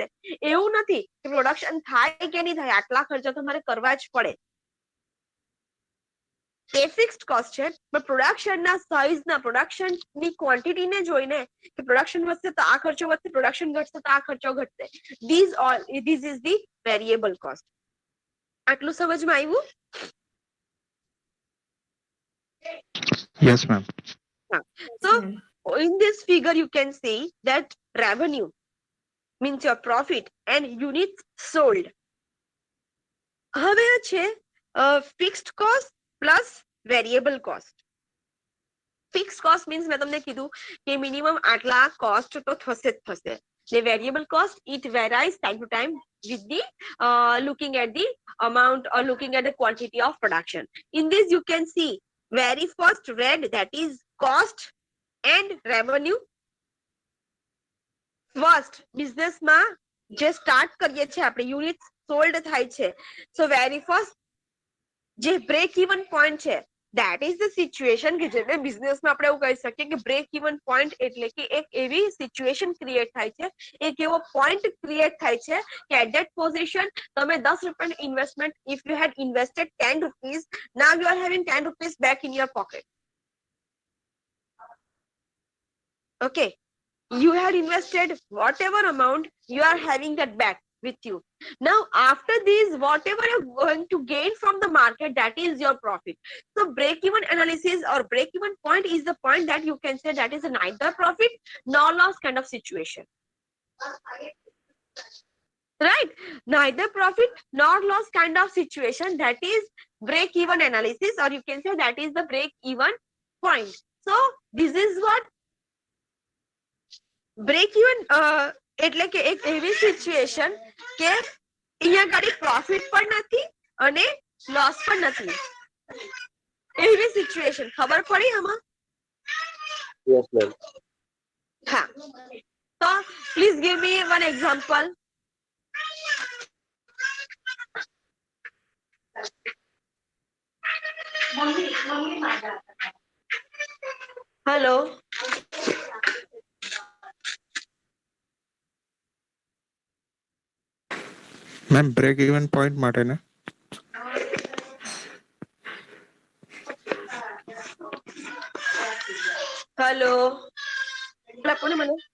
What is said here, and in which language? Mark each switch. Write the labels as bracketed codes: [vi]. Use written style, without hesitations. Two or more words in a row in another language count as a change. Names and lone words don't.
[gu] એવું નથી કે પ્રોડક્શન થાય કે નહીં થાય આટલા ખર્ચા તમારે કરવા જ પડે. એ ફિક્સ્ડ કોસ્ટ છે, પણ પ્રોડક્શનના સાઇઝના, પ્રોડક્શનની ક્વોન્ટિટીને જોઈને કે પ્રોડક્શન વધશે તો આ ખર્ચો વધશે, પ્રોડક્શન ઘટશે તો આ ખર્ચો ઘટશે. [en] This is the variable cost. [gu] આટલું સમજમાં આવ્યું? [en] Yes, ma'am. So in this figure you can see that revenue means your profit and units sold. [gu] હવે છે [en] fixed cost plus variable cost. fix cost means [gu] મેં તમને કીધું કે મિનિમમ આટલા કોસ્ટ તો થશે જ થશે. [en] The variable cost, it varies time to time with the looking at the amount or looking at the quantity of production. In this you can see very first red, that is cost and revenue. First business [gu] માં જે સ્ટાર્ટ કરીએ છીએ આપણે, યુનિટ સોલ્ડ થાય છે, [en] so very first જે break even point છે, that is the situation [gu] કે જેને બિઝનેસમાં આપણે એવું કહી શકીએ કે [en] break even point [gu] એટલે કે એક એવી [en] situation create [gu] થાય છે, એક એવો [en] point create [gu] થાય છે કે [en] at that position [gu] તમે 10 રૂપિયાનું ઇન્વેસ્ટમેન્ટ, [en] if you had invested 10 rupees, now you are having 10 rupees back in your pocket. Okay, you had invested whatever amount, you are having that back with you. Now after this, whatever you're going to gain from the market, that is your profit. So break even analysis or break even point is the point that you can say that is a neither profit nor loss kind of situation, right? Neither profit nor loss kind of situation, that is break even analysis, or you can say that is the break even point. So this is what break even [gu] એટલે કે એક એવી સિચ્યુએશન કે અહીંયા ગાડી પ્રોફિટ પણ નથી અને લોસ પણ નથી, એવી સિચ્યુએશન. ખબર પડી આમાં? [en] Yes, ma'am. [gu] હા, તો [en] please give me one example. હેલો, Ma'am, break even point [gu] માટે ને હેલો, કોને મને?